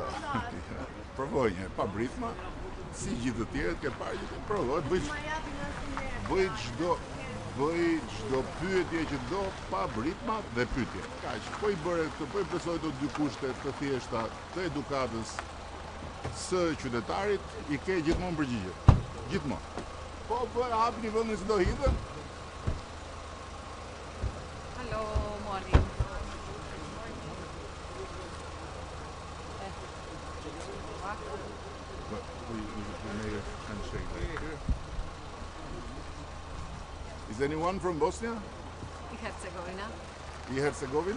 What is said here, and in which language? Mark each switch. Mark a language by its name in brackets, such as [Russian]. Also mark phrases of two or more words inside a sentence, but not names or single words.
[Albanian] Provoj një herë pa britma, si gjithë të tjerët ke parë që provoj, bëj çdo pyetje që do pa britma dhe pyetje. Kaq, po i bëre këtë, po i plotësoj të dy kushtet të thjeshta të edukatës së qytetarit, i ke gjithmonë përgjigje. Gjithmonë. Po hapni vendin se do hidhem. [English] Hello, morning. Is anyone from Bosnia? Herzegovina. Herzegovina?